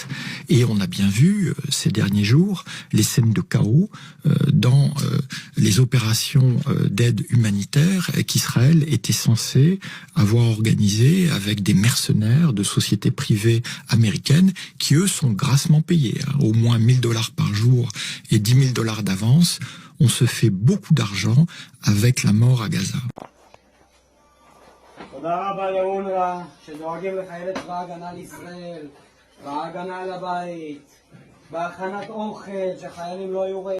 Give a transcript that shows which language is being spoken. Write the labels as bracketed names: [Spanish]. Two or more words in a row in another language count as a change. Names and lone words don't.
[French] Et on a bien vu ces derniers jours les scènes de chaos dans les opérations d'aide humanitaire qu'Israël était censé avoir organisées avec des mercenaires de sociétés privées américaines qui, eux, sont grassement payés. Au moins $1000 par jour et $10 000 d'avance. On se fait beaucoup d'argent avec la mort à Gaza. [Hebrew] תודה רבה לאונר"א שדואגים לחיילי צבא ההגנה לישראל בהגנה על הבית, בהכנת אוכל שחיילים לא יהיו רעבים